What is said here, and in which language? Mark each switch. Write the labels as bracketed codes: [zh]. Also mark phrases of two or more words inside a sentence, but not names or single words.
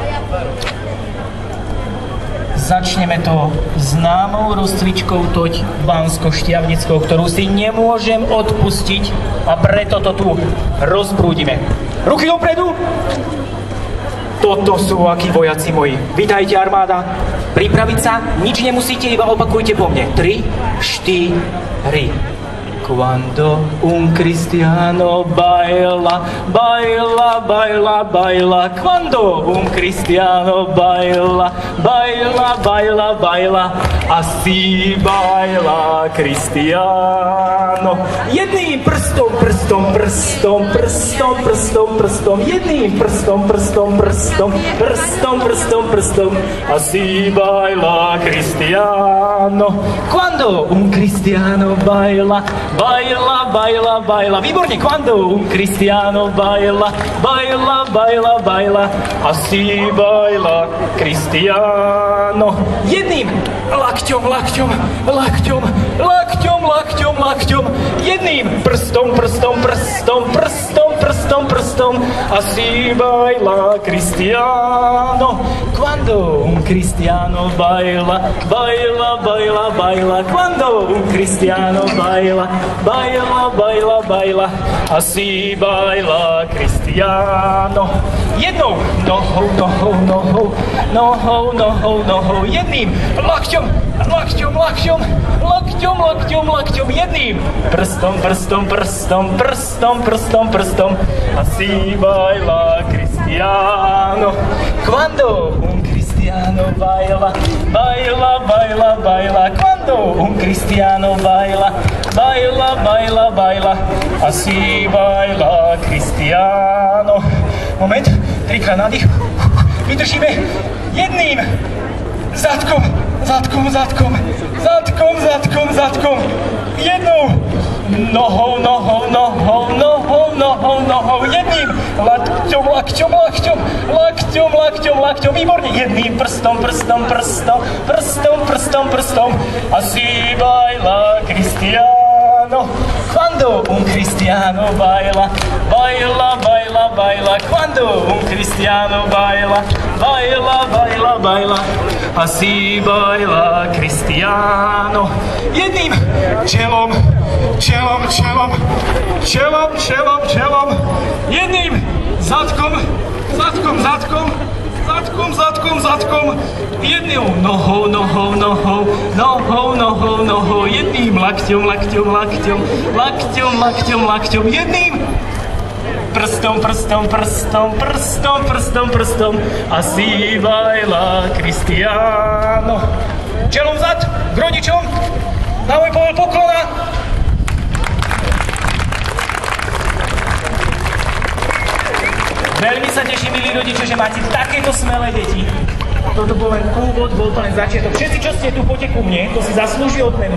[sk] Začneme to známou rozcvičkou toť banskoštiavnickou, ktorú si nemôžem odpustiť a preto to tu rozprúdime. Ruky dopredu! Toto sú akí vojaci moji. Vítajte, armáda. Pripraviť sa, nič nemusíte, iba opakujte po mne. 3, 4. [es] Quando un cristiano baila, baila, baila, baila. Quando un cristiano baila, baila, baila, baila. Así baila cristiano. [sk] Jedným prstom, prstom, prstom, prstom, prstom, prstom. Jedným prstom, prstom, prstom, prstom, prstom, prstom. [es] Así baila cristiano. Quando un cristiano baila, baila, baila, baila. Výborne, quando un cristiano baila, baila, baila, baila. Así baila cristiano. [sk] Jedným lakťom, lakťom, lakťom, lakťom, lakťom, lakťom. Jedným prstom, prstom, prstom, prstom, prstom, prstom. [es] Así baila cristiano. Quando un cristiano baila, baila, baila, baila. Quando un cristiano baila, baila, baila, baila. Así baila cristiano. [sk] Jednou nohou, nohou, nohou, nohou, nohou, nohou. Jedným lakťom, lakťom, lakťom, lakťom, lakťom, lakťom. Jedným prstom, prstom, prstom, prstom, prstom, prstom. [es] Así baila cristiano. Quando un cristiano baila, baila, baila, baila. Quando un cristiano baila, baila, baila, baila. Así baila cristiano. [sk] Moment, trikrát nádych. Vydržíme jedným zadkom, zadkom, zadkom, zadkom, zadkom, zadkom. Jednou nohou, nohou, nohou, nohou, nohou, nohou. Jedným lakťom, lakťom, lakťom, lakťom, lakťom, lakťom. Výborne. Jedným prstom, prstom, prstom, prstom, prstom, prstom. [es] Así baila cristiano. Quando un cristiano baila, baila, baila, baila. Quando un cristiano baila, baila, baila, baila. Así baila cristiano. [sk] Jedným čelom, čelom, čelom, čelom, čelom, čelom. Jedným zadkom, zadkom, zadkom, zadkom, zadkom, zadkom. Jednou nohou, nohou, nohou, nohou, nohou, nohou. Jedným lakťom, lakťom, lakťom, lakťom, lakťom, lakťom. Jedným prstom, prstom, prstom, prstom, prstom, prstom. [es] Así baila cristiano. [sk] Čelom vzad, k rodičom. Na môj povol poklona. Veľmi sa teším, milí rodiče, že máte takéto smelé deti. Toto bol len úvod, bol to len začiatok. Všetci, čo ste tu, poďte ku mne, to si zaslúži odmenu.